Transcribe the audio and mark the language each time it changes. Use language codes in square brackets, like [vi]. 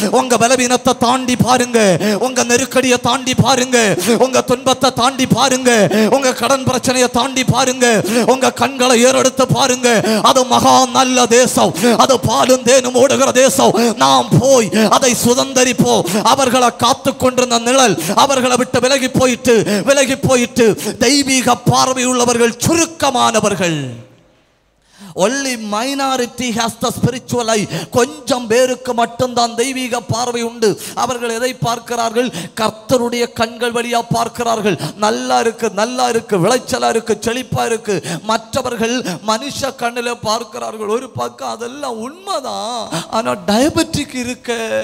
[ta] உங்க பலவீனத்தை தாண்டி பாருங்க, உங்க நெருக்கடியை தாண்டி பாருங்க, உங்க துன்பத்தை தாண்டி பாருங்க, உங்க கடன் பிரச்சனையை தாண்டி பாருங்க, உங்க கண்களை ஏறெடுத்து பாருங்க. அது மகா நல்ல தேசம், அது பாலும் தேனும் ஓடுகிற தேசம். நாம் போய் அதை சுதந்தரிப்போம். அவர்களை காத்து கொண்டிருந்த நிழல் அவர்களை விட்டு விலகி போயிட்டு தெய்வீக பார்வை உள்ளவர்கள் சுருக்கமானவர்கள். [en] Only minority has the spiritual eye. [ta] கொஞ்சம் பேருக்கு மட்டும்தான் தெய்வீக பார்வை உண்டு. அவர்கள் எதை பார்க்கிறார்கள்? கர்த்தருடைய கண்கள் வழியா பார்க்கிறார்கள். நல்லா இருக்கு, நல்லா இருக்கு, விளைச்சலா இருக்கு, செழிப்பா இருக்கு. மற்றவர்கள் மனுஷ கண்ணில பார்க்கிறார்கள். ஒரு பக்கம் அதெல்லாம் உண்மைதான், ஆனா டயபெட்டிக் இருக்கு.